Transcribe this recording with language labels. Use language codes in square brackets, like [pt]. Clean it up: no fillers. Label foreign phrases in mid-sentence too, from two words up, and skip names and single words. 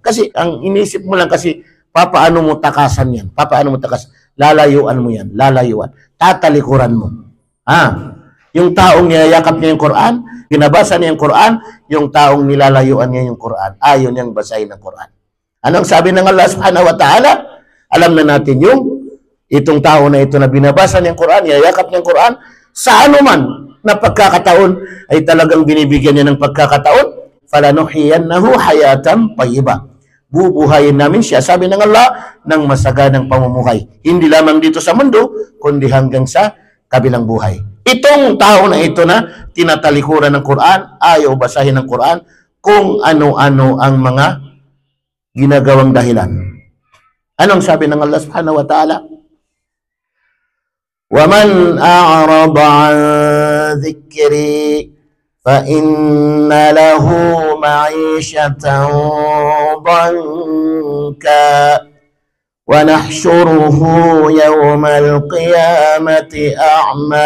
[tl] Kasi ang inisip mo lang kasi, papaano mo takasan yan? Papaano mo takasan? Lalayuan mo yan. Lalayuan. Tatalikuran mo. Yung taong niyayakap niya yung Quran, binabasa niya yung Quran, yung taong nilalayuan niya yung Quran, ayaw niyang basahin ang Quran. Anong sabi ng [ar] الله سبحانه وتعالى? [tl] Alam na natin itong tao na ito na binabasa niya yung Quran, niyayakap niya yung Quran, sa anuman na pagkakataon ay talagang binibigyan niya ng pagkakataon, [ar] فلنحيينه حياة طيبة. [tl] Bubuhayin namin siya, sabi ng Allah, ng masaganang pamumuhay. Hindi lamang dito sa mundo, kundi hanggang sa kabilang buhay. Itong tao na ito na tinatalikuran ng Quran, ayaw basahin ng Quran, kung ano-ano ang mga ginagawang dahilan. Anong sabi ng [ar] الله سبحانه وتعالى? وَمَنْ أَعْرَضَ عَنْ ذِكْرِي فَإِنَّ لَهُ مَعِيشَةً ضَنْكًا وَنَحْشُرُهُ يَوْمَ الْقِيَامَةِ أَعْمَى